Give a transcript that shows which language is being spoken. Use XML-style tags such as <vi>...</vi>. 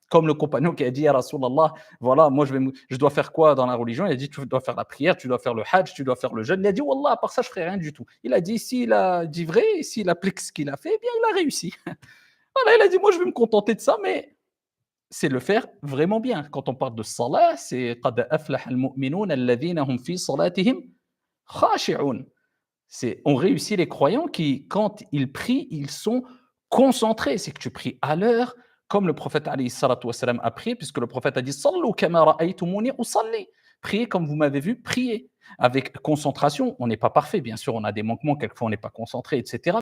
<fr>Comme le compagnon qui a dit à Rasulallah, voilà, moi je dois faire quoi dans la religion? Il a dit, tu dois faire la prière, tu dois faire le hajj, tu dois faire le jeûne. Il a dit, Wallah, à part ça, je ferai rien du tout. Il a dit, s'il a dit vrai, s'il applique ce qu'il a fait, eh bien, il a réussi. Voilà, il a dit, moi, je vais me contenter de ça, mais c'est le faire vraiment bien. Quand on parle de salat, c'est</fr> <ar>قَدْ أَفْلَحَ الْمُؤْمِنُونَ الَّذِينَ هُمْ فِي صَلَاتِهِمْ خَاشِعُونَ.</ar> <fr>C'est on réussit les croyants qui, quand ils prient, ils sont concentrés. C'est que tu pries à l'heure, comme le prophète alayhi salatu wassalam a prié, puisque le prophète a dit</fr> <ar>Sallu kama ra'aytumuni usalli.</ar> <fr>Priez comme vous m'avez vu prier. Avec concentration, on n'est pas parfait, bien sûr, on a des manquements, quelquefois on n'est pas concentré, etc.</fr>